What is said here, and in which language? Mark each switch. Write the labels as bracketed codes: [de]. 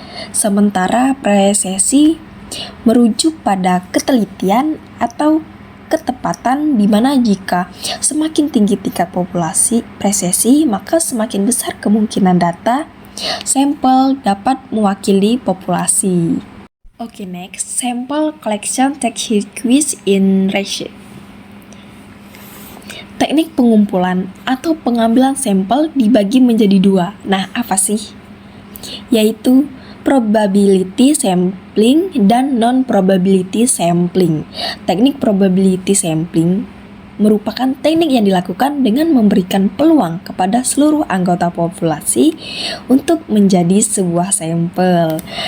[id] Sementara presisi merujuk pada ketelitian atau ketepatan, di mana jika semakin tinggi tingkat populasi presisi, maka semakin besar kemungkinan data sampel dapat mewakili populasi. [en] Oke, next, sample collection techniques in research. [id] Teknik pengumpulan atau pengambilan sampel dibagi menjadi dua. Nah, apa sih? Yaitu probability sampling dan non-probability sampling. Teknik probability sampling merupakan teknik yang dilakukan dengan memberikan peluang kepada seluruh anggota populasi untuk menjadi sebuah sampel.